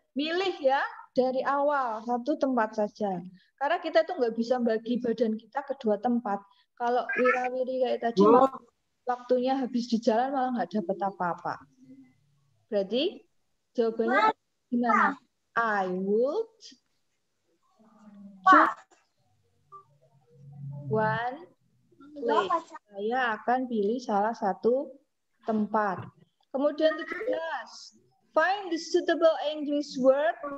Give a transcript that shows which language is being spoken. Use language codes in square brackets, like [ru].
[id] Milih ya, dari awal satu tempat saja. Karena kita tuh nggak bisa bagi badan kita ke 2 tempat. Kalau wirawiri kayak tadi, waktunya habis di jalan malah nggak dapat apa-apa. Berarti jawabannya gimana? [en] I would choose one place. [id] Saya akan pilih salah satu tempat. Kemudian 13. [en] Find the suitable English word.